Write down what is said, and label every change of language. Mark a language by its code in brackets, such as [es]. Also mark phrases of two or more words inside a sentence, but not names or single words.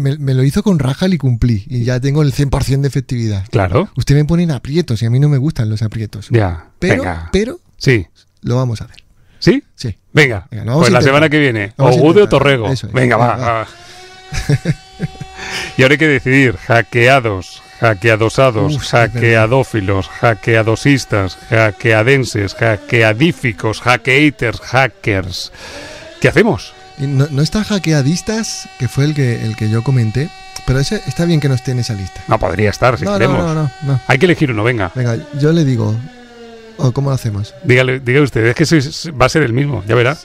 [es] Me lo hizo con Rajal y cumplí. Y ya tengo el 100% de efectividad. Claro. Usted me pone en aprietos y a mí no me gustan los aprietos. Ya. Pero sí. Lo vamos a hacer. ¿Sí? Sí. Venga pues la semana que viene. O Gude o Torrego. Venga, va. Y ahora hay que decidir. Hackeados. Hackeadosados, hackeadófilos, hackeadosistas, hackeadenses, hackeadíficos, hackeaters, hackers. ¿Qué hacemos? No está hackeadistas, que fue el que yo comenté, pero ese está bien que no esté en esa lista. No, podría estar si queremos. No. Hay que elegir uno, venga. Venga, yo le digo... ¿Cómo lo hacemos? Diga usted, es que va a ser el mismo, ya verá.